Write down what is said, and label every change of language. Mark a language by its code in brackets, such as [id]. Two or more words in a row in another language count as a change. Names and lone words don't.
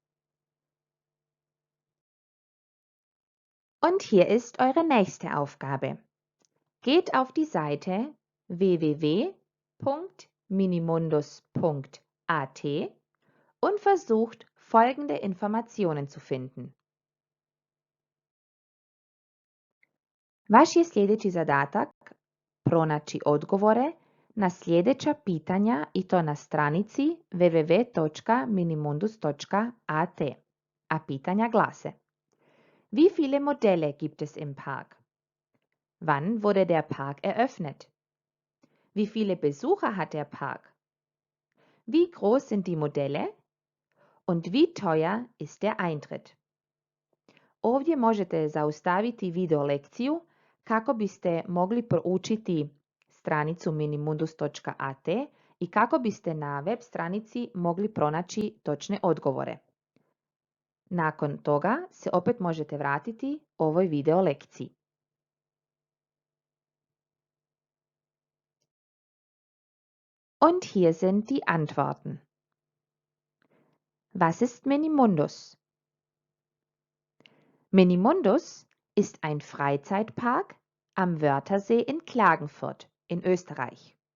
[de] Und hier ist eure nächste Aufgabe. Geht auf die Seite www.minimundus.at und versucht, folgende Informationen zu finden. [hr] Vaš je sljedeći zadatak pronaći odgovore na sljedeća pitanja i to na stranici www.minimundus.at, a pitanja glase: [de] Wie viele Modelle gibt es im Park? Wann wurde der Park eröffnet? Wie viele Besucher hat der Park? Wie groß sind die Modelle? Und wie teuer ist der Eintritt? [hr] Ovdje možete zaustaviti video lekciju kako biste mogli proučiti stranicu minimundus.at i kako biste na web stranici mogli pronaći točne odgovore. Nakon toga se opet možete vratiti ovoj video lekciji. [de] Und hier sind die Antworten. Was ist Minimundus? Minimundus ist ein Freizeitpark am Wörthersee in Klagenfurt in Österreich.